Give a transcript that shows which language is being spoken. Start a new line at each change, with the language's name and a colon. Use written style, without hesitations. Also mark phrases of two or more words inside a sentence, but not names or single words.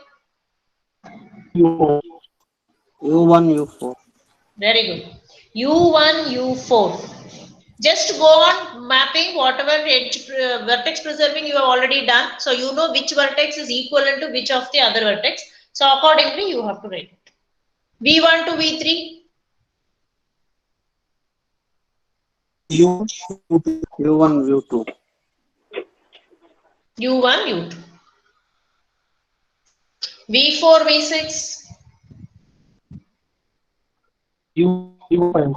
English: U1, U4. Very good. U1, U4. Just go on mapping whatever edge vertex preserving you have already done. So you know which vertex is equivalent to which of the other vertex. So accordingly you have to write it. V1 to V3. U1, U2. U1, U2. V4, V6. U5.